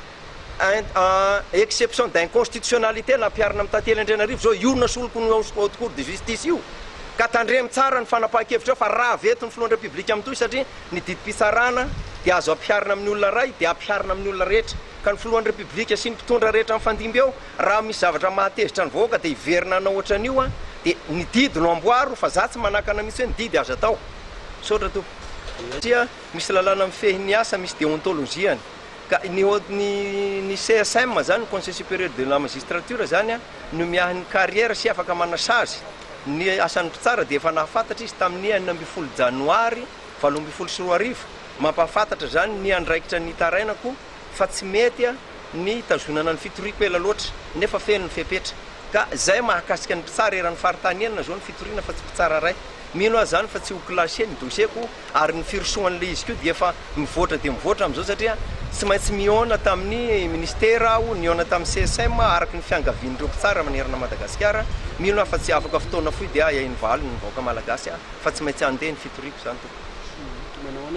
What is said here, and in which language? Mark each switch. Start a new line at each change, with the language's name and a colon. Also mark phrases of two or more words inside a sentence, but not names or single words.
French: exception d'inconstitutionnalité
Malagasy: nampiarina amin'ny tantely Andrianarivo zao io nasoloko ny
French: haute cour de justice
Malagasy: io ka tandremy tsara ny fanapahan-kevitra fa raha veto ny filohan'ny république amin'itoy satria ny didim-pitsarana dia azo ampiarina amin'ny olona ray dia ampiarina amin'ny olona rehetra ka ny filohan'ny république sy ny mpitondra rehetra amin'ny fandimby eo raha misy zavatra mahatezitra ny vahoaka dia hiverina anao ohatran'io dia ny didy no amboaro fa za tsy manakana mihitsy hoe ny didy aza atao sotra to satria misy lalàna mifehy asa misy déontologiany ka ny CSM zany
French: Conseil supérieur de la magistrature
Malagasy: zany no miahin'ny carrière sy afaka manasazy ny asan'ny mpitsara dia efa nahafantatra izy tamin'ny 9 janoary 2024 mampahafantatra zany ny andraikitra ny tarainako fa tsy mety ny tazonana ny fitoriko ela loatra nefa feno ny fepetra ka zay mahakasika ny mpitsara eran'ny faritanienina zao ny fitoriana fa tsy mpitsara ray mino azy zany fa tsy ho clashe ny dossier-ko ary ny firosoan'le izy ko dia efa mivoatra dia mivoatra amin'izao satria tsy maintsy miona tamin'ny ministera aho niona tamin'ny CSM araky ny fiangavian'ireo mpitsara manerana Madagasikara mino fa tsy afaka fotoana foy dia iainy valy ny vahoaka malagasy fa tsy maintsy andeha ny fitoriko zany